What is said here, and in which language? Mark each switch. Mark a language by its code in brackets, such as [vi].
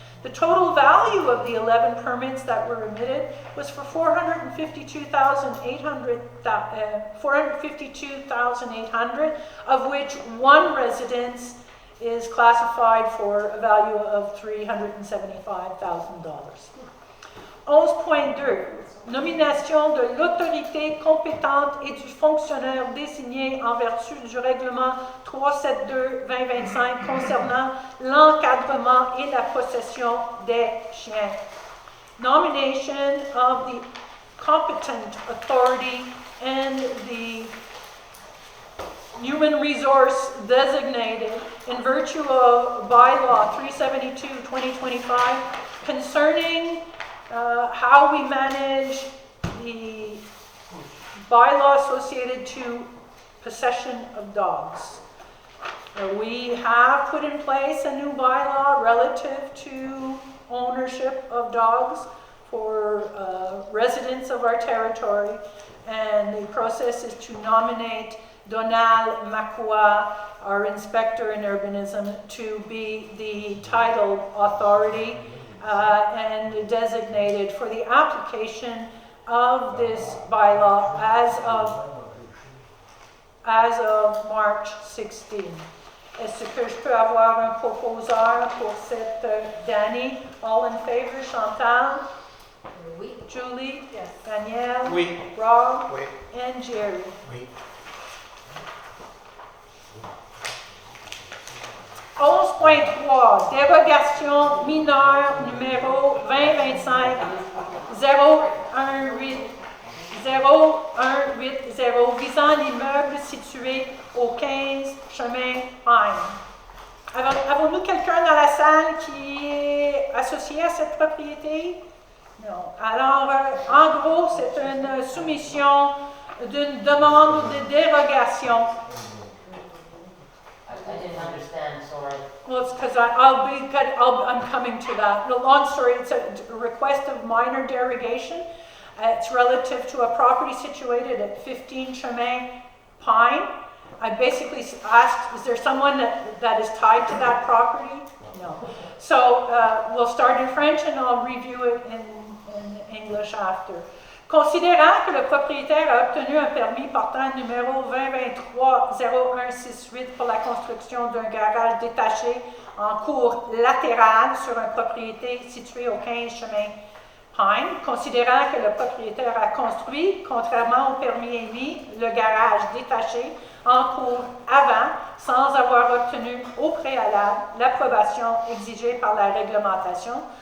[en] The total value of the 11 permits that were emitted was for $452,800, of which one residence is classified for a value of $375,000. 11.2. [fr] Nomination de l'autorité compétente et du fonctionnaire désigné en vertu du règlement 372-2025 concernant l'encadrement et la possession des chiens. [en] Nomination of the competent authority and the human resource designated in virtue of bylaw 372-2025 concerning how we manage the bylaw associated to possession of dogs. We have put in place a new bylaw relative to ownership of dogs for residents of our territory, and the process is to nominate Donald Makua, our inspector in urbanism, to be the titled authority and designated for the application of this bylaw as of March 16. [fr] Est-ce que je peux avoir un proposeur pour cette Danny? [en] All in favor? Chantal? [fr] Oui. Julie? [en] Yes. Danielle? [fr] Oui. Rob? Oui. [en] And Jerry? [fr] Oui. 11.3. Dérogation mineure numéro 2025 018 0180 visant l'immeuble situé au 15 chemin Pine. Avons-nous quelqu'un dans la salle qui est associé à cette propriété? Non. Alors, en gros, c'est une soumission d'une demande de dérogation. [en] I didn't understand, sorry. Well, it's because I'm coming to that. The long story, it's a request of minor derogation. It's relative to a property situated at 15 Chemin Pine. I basically asked, is there someone that is tied to that property? No. So we'll start in French and I'll review it in English after. [fr] Considérant que le propriétaire a obtenu un permis portant numéro 2023-0168 pour la construction d'un garage détaché en cour latérale sur une propriété située au 15 chemin Pine, considérant que le propriétaire a construit, contrairement au permis émis, le garage détaché en cour avant, sans avoir obtenu au préalable l'approbation exigée par la réglementation,